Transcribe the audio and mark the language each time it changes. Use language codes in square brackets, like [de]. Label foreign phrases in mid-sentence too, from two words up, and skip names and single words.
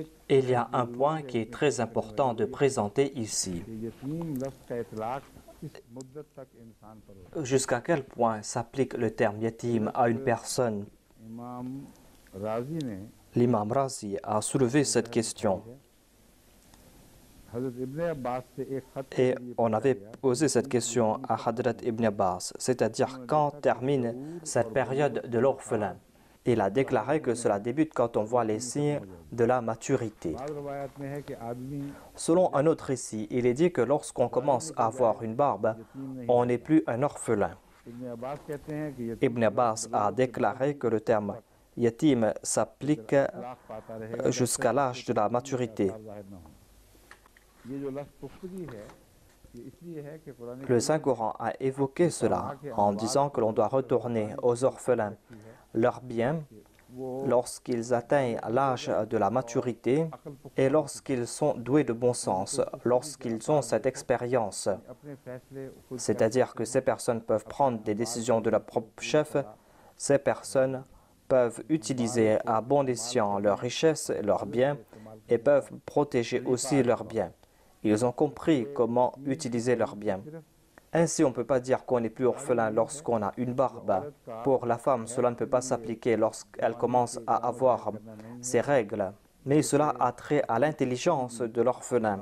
[fr] Et il y a un point qui est très important de présenter ici. [ur] یتیم لفظ کا اطلاق کس مدت تک انسان پر ہو. [fr] Jusqu'à quel point s'applique le terme yatim à une personne? [ur] امام رازی نے [fr] L'imam Razi a soulevé cette question [ur] حضرت ابن عباس سے ایک خط کے [fr] et [ur] लिए [fr] on avait posé cette question à Hadrat Ibn Abbas, c'est-à-dire quand termine cette période de l'orphelin. Il a déclaré que cela débute quand on voit les signes de la maturité. [ur] بعد روایت میں ہے کہ آدمی [fr] Selon un autre récit, il est dit que lorsqu'on commence à avoir une barbe, on n'est plus un orphelin. [ur] ابن عباس کہتے ہیں کہ [fr] Ibn Abbas a déclaré que le terme yatim s'applique [ur] طلاق پاتا رہے گا [fr] jusqu'à l'âge de la maturité. [ur] ظاہر نہ ہو. یہ جو لفظ پختگی ہے یہ اس لیے ہے کہ قرآن [fr] Le Saint-Coran a évoqué cela en disant que l'on doit retourner aux orphelins leurs biens lorsqu'ils atteignent l'âge de la maturité et lorsqu'ils sont doués de bon sens, lorsqu'ils ont cette expérience. [ur] اپنے فیصلے خود [fr] C'est-à-dire que ces personnes peuvent prendre des décisions de leur propre chef, ces personnes peuvent utiliser à bon escient leurs richesses et leurs biens et peuvent protéger aussi leurs biens. Ils ont compris comment utiliser leurs biens. Ainsi, on ne peut pas dire qu'on n'est plus orphelin lorsqu'on a une barbe. Pour la femme, cela ne peut pas s'appliquer lorsqu'elle commence à avoir ses règles. Mais cela a trait à l'intelligence de l'orphelin.